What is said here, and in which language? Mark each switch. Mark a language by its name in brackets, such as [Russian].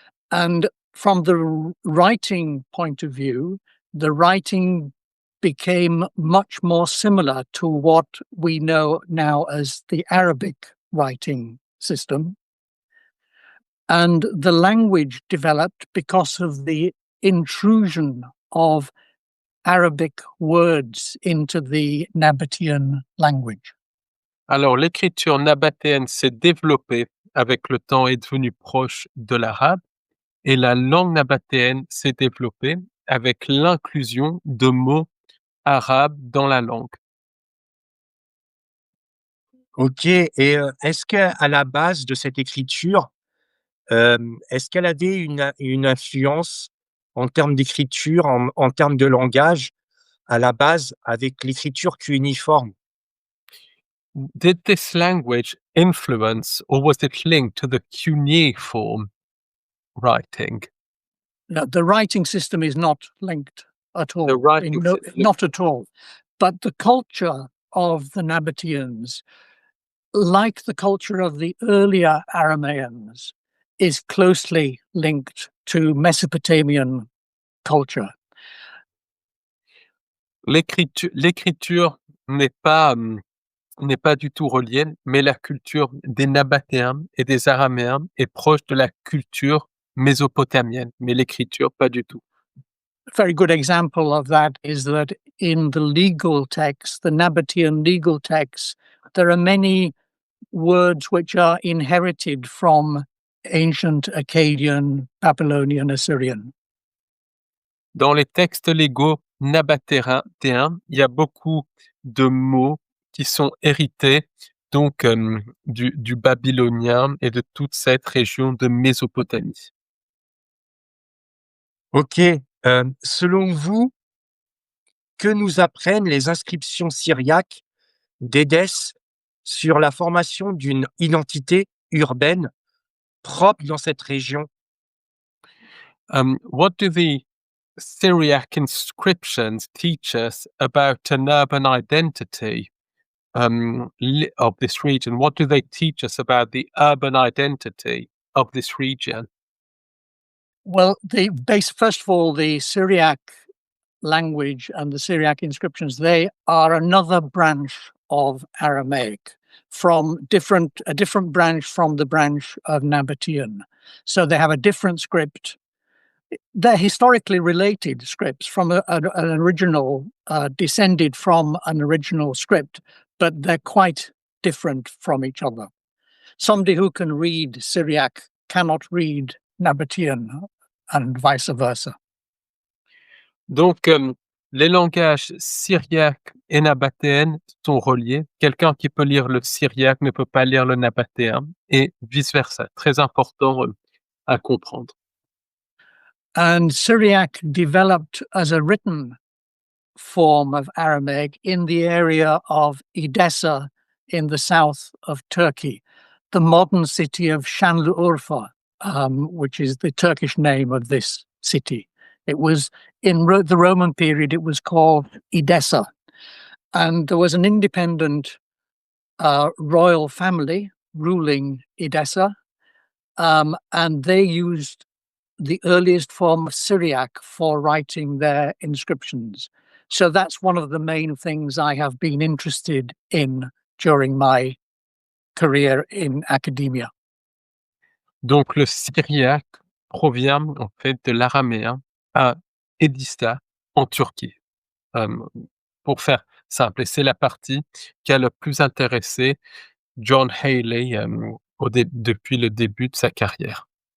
[English] And from the writing point of view, the writing became much more similar to what we know now as the Arabic writing system. And the language developed because of the intrusion of Arabic words into the Nabatean language. [French] Alors, l'écriture nabatéenne s'est développée avec le temps et est devenue proche de l'arabe, et la langue nabatéenne s'est développée avec l'inclusion de mots arabes dans la langue. Ok, et est-ce qu'à la base de cette écriture, est-ce qu'elle avait une influence en termes d'écriture, en termes de langage, à la base, avec l'écriture cunéiforme? [English] Did this language influence, or was it linked to the cuneiform writing? No, the writing system is not linked at all. The writing system. Not at all. But the culture of the Nabateans, like the culture of the earlier araméennes, is closely linked to Mesopotamian culture. [French] L'écriture n'est pas du tout reliée, mais la culture des Nabatéens et des Araméens est proche de la culture mésopotamienne, mais l'écriture pas du tout. [English] A very good example of that is that in the legal texts, the Nabatean legal texts, there are many words which are inherited from ancient Akkadian, Babylonian, Assyrian. [French] Dans les textes légaux nabatéens, il y a beaucoup de mots qui sont hérités donc du babylonien et de toute cette région de Mésopotamie. Ok, selon vous, que nous apprennent les inscriptions syriaques d'Édesse sur la formation d'une identité urbaine propre dans cette région? [English] What do the Syriac inscriptions teach us about an urban identity of this region? What do they teach us about the urban identity of this region? Well, first of all, the Syriac language and the Syriac inscriptions, they are another branch of Aramaic from a different branch from the branch of Nabatean. So they have a different script. They're historically related scripts from an original, descended from an original script, but they're quite different from each other. Somebody who can read Syriac cannot read Nabatean and vice versa. [French] Donc, les langages syriaques et nabatéennes sont reliés. Quelqu'un qui peut lire le syriaque ne peut pas lire le nabatéen et vice-versa. Très important à comprendre. [English] And Syriac developed as a written form of Aramaic in the area of Edessa in the south of Turkey, the modern city of Şanlıurfa, which is the Turkish name of this city. It was in the Roman period, it was called Edessa. And there was an independent royal family ruling Edessa, and they used the earliest form of Syriac for writing their inscriptions. So that's one of the main things I have been interested in during my career in academia. [French] Donc, le syriaque provient en fait de l'araméen à Edessa en Turquie. Pour faire simple, et c'est la partie qui a le plus intéressé John Healey, depuis le début de sa carrière.